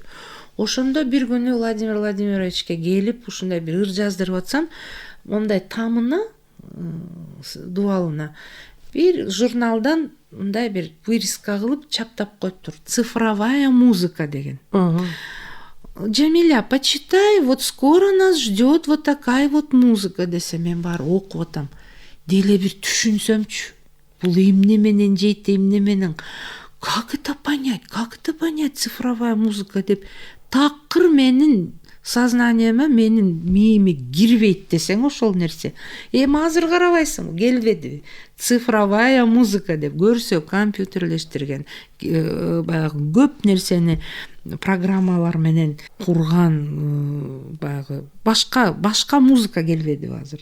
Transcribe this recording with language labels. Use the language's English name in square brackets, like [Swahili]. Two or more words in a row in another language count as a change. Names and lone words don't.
[Kyrgyz] Ошондо бир күнү Владимир Владимировичке келип, ушундай бир ыр жаздырып атсам, мондай тамына, дубалына бир журналдан мындай бир вырезка кылып чаптап коюптур. [Russian] Цифровая музыка деген. Джамиля, почитай, вот скоро нас ждет вот такая вот музыка [Kyrgyz] десе, мен бар окуп атам. Деле бир түшүнсөмчү. Бул эмне менен жейт, эмне менен. [Russian] Как это понять, цифровая музыка [Kyrgyz] деп такыр менин сознаниема, менин мээме кирбейт десең ошол нерсе. Эми азыр карабайсың, келбедиби? [Russian] Цифровая музыка [Kyrgyz] деп көрсө компьютерлештирген, баягы көп нерсени программалар менен курган, баягы башка музыка келбедиби азыр?